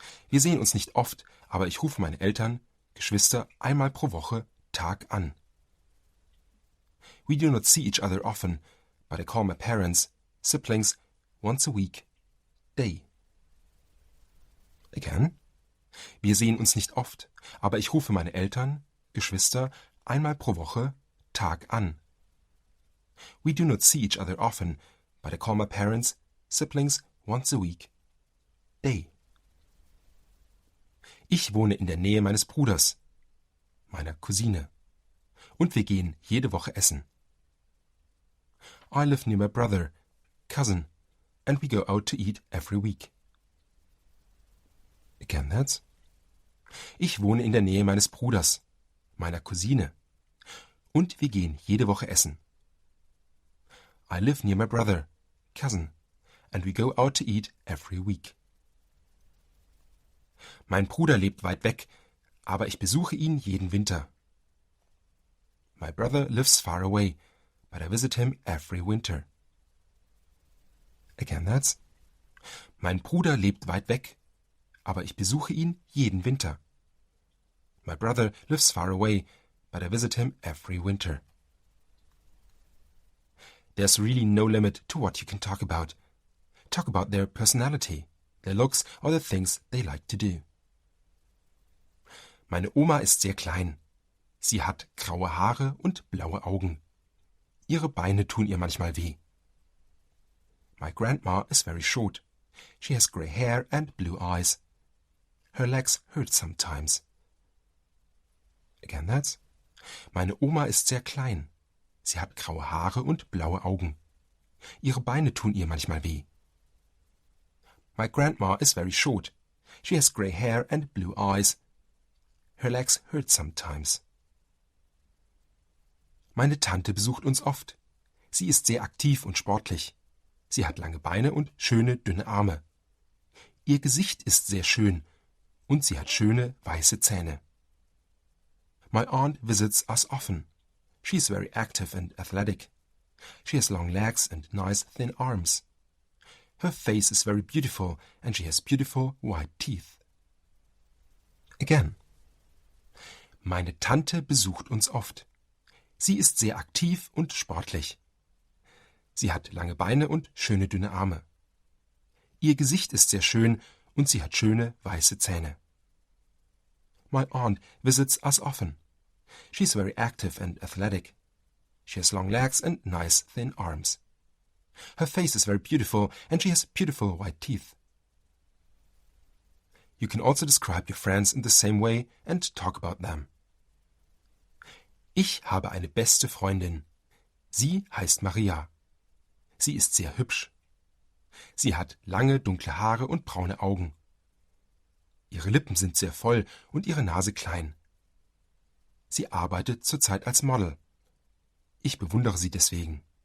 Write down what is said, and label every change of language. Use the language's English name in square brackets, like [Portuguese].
[German] Wir sehen uns nicht oft, aber ich rufe meine Eltern, Geschwister einmal pro Woche, Tag an. [English] We do not see each other often, but I call my parents, siblings, once a week, day. Again. [German] Wir sehen uns nicht oft, aber ich rufe meine Eltern, Geschwister einmal pro Woche, Tag an. [English] We do not see each other often, but I call my parents, siblings, once a week, day. [German] Ich wohne in der Nähe meines Bruders, meiner Cousine, und wir gehen jede Woche essen. [English] I live near my brother, cousin, and we go out to eat every week. Again that's. [German] Ich wohne in der Nähe meines Bruders, meiner Cousine, und wir gehen jede Woche essen. [English] I live near my brother, cousin, and we go out to eat every week. [German] Mein Bruder lebt weit weg, aber ich besuche ihn jeden Winter. [English] My brother lives far away, but I visit him every winter. Again that's. [German] Mein Bruder lebt weit weg, aber ich besuche ihn jeden Winter. [English] My brother lives far away, but I visit him every winter. There's really no limit to what you can talk about. Talk about their personality, their looks or the things they like to do. [German] Meine Oma ist sehr klein. Sie hat graue Haare und blaue Augen. Ihre Beine tun ihr manchmal weh. [English] My grandma is very short. She has grey hair and blue eyes. Her legs hurt sometimes. Again that's. [German] Meine Oma ist sehr klein. Sie hat graue Haare und blaue Augen. Ihre Beine tun ihr manchmal weh. [English] My grandma is very short. She has grey hair and blue eyes. Her legs hurt sometimes. [German] Meine Tante besucht uns oft. Sie ist sehr aktiv und sportlich. Sie hat lange Beine und schöne, dünne Arme. Ihr Gesicht ist sehr schön und sie hat schöne, weiße Zähne. [English] My aunt visits us often. She is very active and athletic. She has long legs and nice, thin arms. Her face is very beautiful and she has beautiful white teeth. Again. [German] Meine Tante besucht uns oft. Sie ist sehr aktiv und sportlich. Sie hat lange Beine und schöne, dünne Arme. Ihr Gesicht ist sehr schön und sie hat schöne, weiße Zähne. [English] My aunt visits us often. She is very active and athletic. She has long legs and nice, thin arms. Her face is very beautiful and she has beautiful white teeth. You can also describe your friends in the same way and talk about them. [German] Ich habe eine beste Freundin. Sie heißt Maria. Sie ist sehr hübsch. Sie hat lange, dunkle Haare und braune Augen. Ihre Lippen sind sehr voll und ihre Nase klein. Sie arbeitet zurzeit als Model. Ich bewundere sie deswegen.